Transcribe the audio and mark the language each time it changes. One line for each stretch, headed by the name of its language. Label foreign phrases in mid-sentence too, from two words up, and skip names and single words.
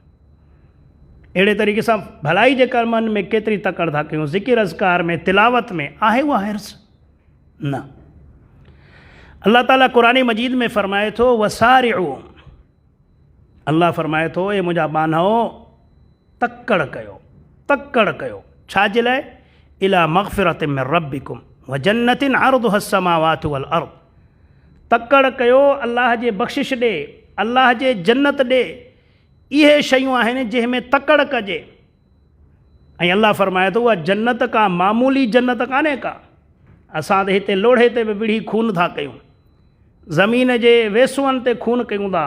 Sindhi: अहिड़े तरीक़े सां भलाई जे कमनि में केतिरी तकड़ था कयूं, ज़िकिर अज़कार में, तिलावत में, आहे उहा हिर्स न। अल्लाह ताला क़ुरान मजीद में फ़रमाए थो वसारिउ, अल्लाह फ़रमाए थो ए मुंहिंजा बानहो तकड़ कयो, तकड़ कयो, छाजे लाइ?
Arabic: إلى مغفرة من ربكم وجنة عرضها السماوات والأرض.
Sindhi: तकड़ कयो अल्लाह जे बख़्शिश ॾे, अल्लाह जे जन्नत ॾे। इहे शयूं आहिनि जंहिंमें तकड़ कजे। ऐं अल्लाह फरमाए थो उहा जन्नत का मामूली जन्नत कान्हे का। असां त हिते लोढ़े ते बि विढ़ी खून था कयूं, ज़मीन जे वेसुअनि ते खून कयूं था।